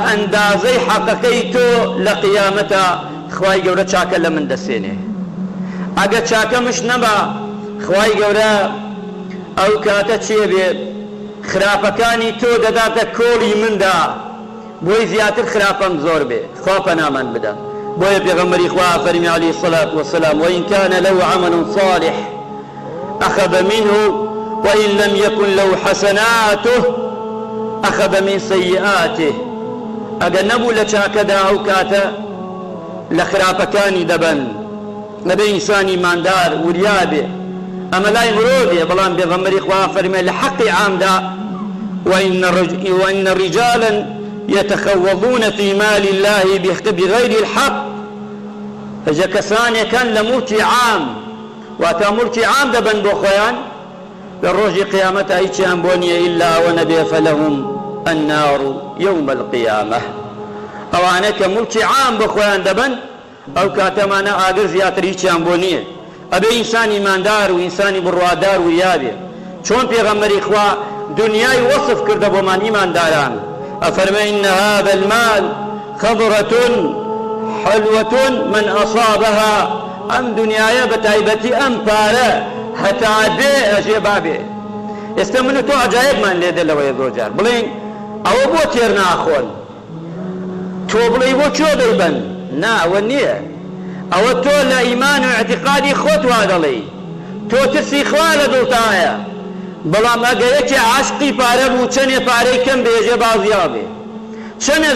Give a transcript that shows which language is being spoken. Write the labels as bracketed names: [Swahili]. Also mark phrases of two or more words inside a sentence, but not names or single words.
[Central Kurdish] ئەندازەی حەقەکەی تۆ لە قیامەتە خوای گەورە چاکە لە من دەسێنێ ئەگە چاکەمش نەبا خوای گەورە ئەو کاتە چێ بێ خراپەکانی تۆ دەداتە کۆڵی مندا بۆی زیاتر خراپەم زۆر بێ خوا پەنامان بدە بۆیە پێغەمبەری خوا فەرمی [Arabic] عەلەیهی الصەلاة وەسەلام وإن كان له عمل صالح أخذ منه وإن لم يكن له حسناته أخذ من سيئاته [Central Kurdish] ئەگەر نەبوو لە چاکەدا ئەو کاتە لە خراپەکانی دەبەن نەبێ ئینسانی ماندار وریا بێ ئەمە لای مرۆڤێ بەڵام پێغەمبەری خوا فەرمێ لە حەقی عامدا [Arabic] وإن رجالا يتخوضون في مال الله بغير الحق [Central Kurdish] ئەجا کەسانێکن لە موڵکی عام واتە موڵکی عام دەبەن بۆ خۆیان لە ڕۆژی قیامەتە هیچیان بۆ نییە ئیلا ئەوە نەبێ [Arabic] فەلەهم النار يوم القيامة [Central Kurdish] ئەوانە کە موڵکی عام بۆ خۆیان دەبەن ئەو کاتەمانە ئاگر زیاتر هیچیان بۆ نییە ئەبێ ئینسانی ایماندار و ئینسانی بڕوادار وریا بێ چۆن پێغەمبەری خوا دنیای وەصف کردە بۆمان ئیمانداران ئەفەرمێ [Arabic] إن هذا المال خضرة حلوة من أصابها [Central Kurdish] ئەم دنیایە بە تایبەتی ئەم پارە هەتا بێ ئەژێ بابێ ئێستا من و تۆ عەجایبمان لێدە لەوەیە زۆرجار بڵێن ئەوە بۆ تێر ناخۆن تۆ بڵێ بۆ چۆ دەیبەن نا ئەوە نییە ئەوە تۆ لە ئیمان و اعتقادی خۆت وا دەڵێی تۆ ترسی خوا لە دڵتایە بەڵام ئەگەر یەکێ عاشقی پارە بوو چەندێ پارەی کەم بێژێ با زیا بێ چەندێ